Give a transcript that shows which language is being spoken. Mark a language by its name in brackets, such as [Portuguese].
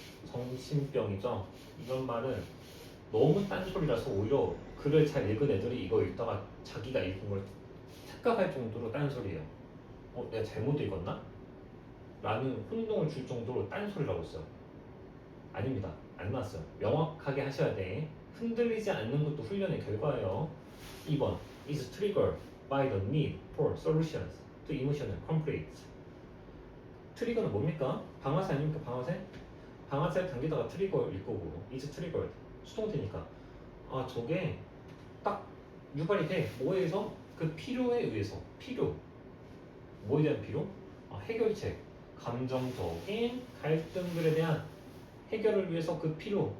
[Korean] 정신병이죠. 이런 말은 너무 딴소리라서 오히려 글을 잘 읽은 애들이 이거 읽다가 자기가 읽은 걸 착각할 정도로 딴소리예요. 내가 잘못 읽었나? 라는 혼동을 줄 정도로 딴소리라고 했어요. 아닙니다. 안 나왔어요. 명확하게 하셔야 돼. 흔들리지 않는 것도 훈련의 결과예요. [English] 2번 is triggered by the need for solutions to emotional conflicts. [Korean] 트리거는 뭡니까? 방아쇠 아닙니까? 방아쇠? 방아쇠 당기다가 트리거일 거고 [English] is triggered [Korean] 수동태니까 저게 딱 유발이 돼. 뭐에 의해서? 그 필요에 의해서. 필요. 뭐에 대한 필요? 해결책. 감정적인 갈등들에 대한 해결을 위해서 그 필요.